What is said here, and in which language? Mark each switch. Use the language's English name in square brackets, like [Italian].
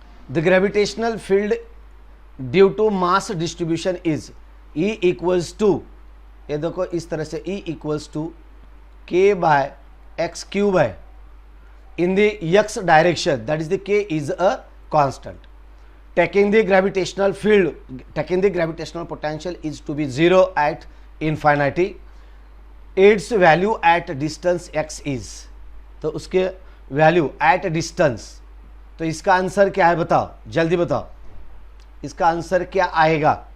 [English] the gravitational field due to mass distribution is E equals to, [Hindi] ये देखो इस तरह से, [English] E equals to k by x cube है in the x direction, that is the k is a constant. Taking the gravitational potential is to be zero at infinity. Its value at distance x is, [Hindi] तो उसके value at distance, तो इसका answer क्या है? बताओ, जल्दी बताओ, इसका आंसर क्या आएगा?